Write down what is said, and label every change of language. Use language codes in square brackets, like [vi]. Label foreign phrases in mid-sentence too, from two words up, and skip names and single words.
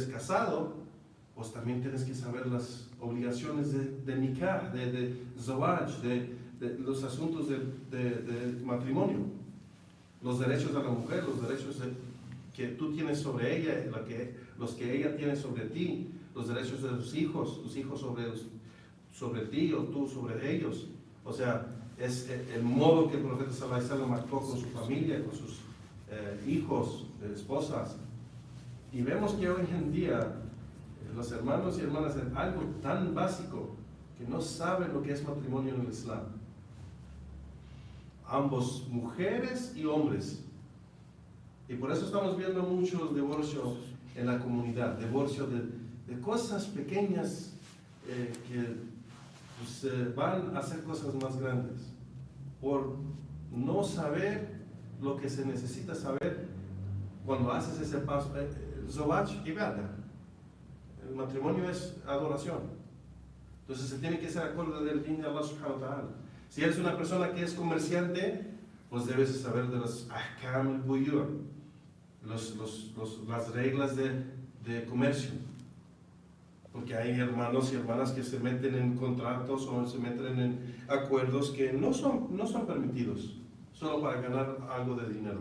[es] casado, pues también tienes que saber las obligaciones de nikah, de zawaj, de los asuntos de matrimonio, los derechos de la mujer, los derechos que tú tienes sobre ella, los que ella tiene sobre ti, los derechos de tus hijos sobre ti o tú sobre ellos. O sea, es el modo que el profeta [ar] صلى الله عليه وسلم [es] actuó con su familia, con sus hijos, esposas. Y vemos que hoy en día los hermanos y hermanas en algo tan básico que no saben lo que es matrimonio en el Islam. Ambos, mujeres y hombres. Y por eso estamos viendo muchos divorcios en la comunidad, divorcios de cosas pequeñas que pues, van a hacer cosas más grandes por no saber lo que se necesita saber cuando haces ese paso. [ar] زواج عبادة. [es] El matrimonio es adoración. Entonces se tiene que ser acorde del din de Allah [ar] سبحانه وتعالى. [es] Si eres una persona que es comerciante, pues debes saber de los [ar] أحكام البيوع', [es] las reglas de comercio. Porque hay hermanos y hermanas que se meten en contratos o se meten en acuerdos que no son permitidos, solo para ganar algo de dinero.